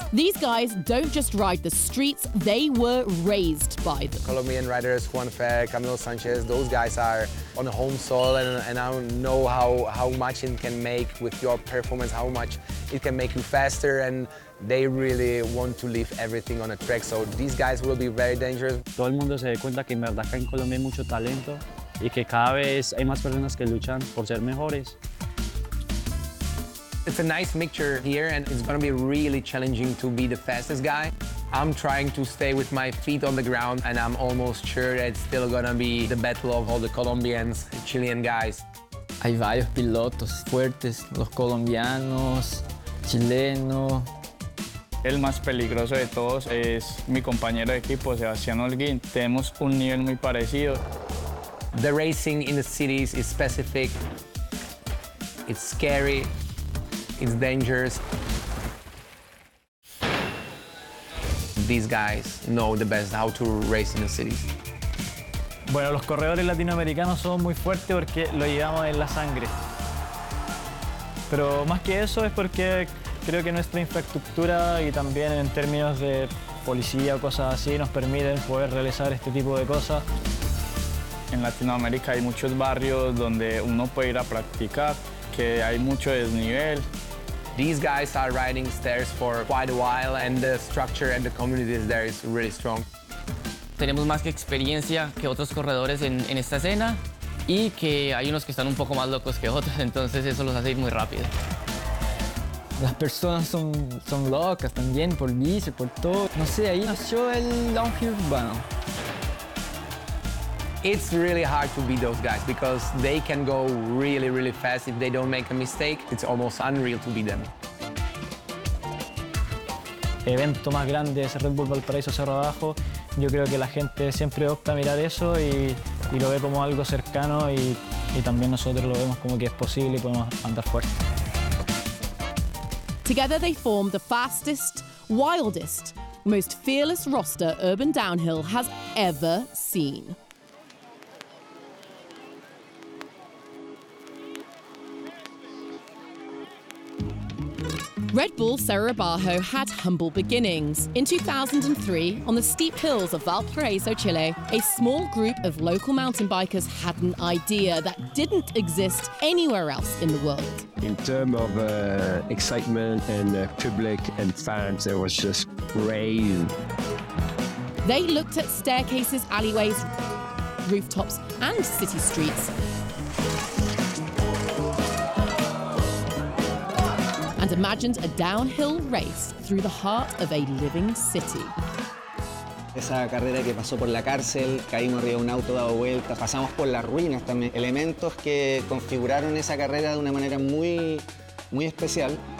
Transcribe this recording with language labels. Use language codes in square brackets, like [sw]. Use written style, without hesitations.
[en] These guys don't just ride the streets, they were raised by them. Colombian riders Juan Fer, Camilo Sanchez, those guys are on home soil, and I don't know how much it can make with your performance, how much it can make you faster, and they really want to leave everything on a track, so these guys will be very dangerous. [es] Todo el mundo se da cuenta que en verdad acá en Colombia hay mucho talento. Y que cada vez hay más personas que luchan por ser mejores. [en] It's a nice mixture here, and it's going to be really challenging to be the fastest guy. I'm trying to stay with my feet on the ground, and I'm almost sure that it's still going to be the battle of all the Colombians, Chilean guys. [es] Hay varios pilotos fuertes, los colombianos, chilenos. El más peligroso de todos es mi compañero de equipo, Sebastián Holguín. Tenemos un nivel muy parecido. [en] The racing in the cities is specific, it's scary, it's dangerous. These guys know the best how to race in the cities. [es] Bueno, los corredores latinoamericanos somos muy fuertes porque lo llevamos en la sangre. Pero más que eso es porque creo que nuestra infraestructura y también en términos de policía o cosas así nos permiten poder realizar este tipo de cosas. En Latinoamérica hay muchos barrios donde uno puede ir a practicar, que hay mucho desnivel. [en] These guys are riding stairs for quite a while, and the structure and the community there is really strong. [es] Tenemos más que experiencia que otros corredores en esta escena, y que hay unos que están un poco más locos que otros, entonces eso los hace ir muy rápido. Las personas son locas también, por bici, por todo. No sé, ahí nació el downhill urbano. [en] It's really hard to beat those guys because they can go really, really fast. If they don't make a mistake, it's almost unreal to beat them. [es] Evento más grande es Red Bull Valparaíso Cerro Abajo. Yo creo que la gente siempre opta a mirar eso y lo ve como algo cercano y también nosotros lo vemos como que es posible y podemos andar fuerte. [en] Together they form the fastest, wildest, most fearless roster Urban Downhill has ever seen. Red Bull Cerro Abajo had humble beginnings. In 2003, on the steep hills of Valparaíso, Chile, a small group of local mountain bikers had an idea that didn't exist anywhere else in the world. In terms of excitement and public and fans, it was just rave. They looked at staircases, alleyways, rooftops, and city streets. And imagined a downhill race through the heart of a living city. [es] Esa carrera que pasó por la cárcel, caímos arriba de un auto, dado vueltas, pasamos por las ruinas también. Elementos que configuraron esa carrera de una manera muy, muy especial.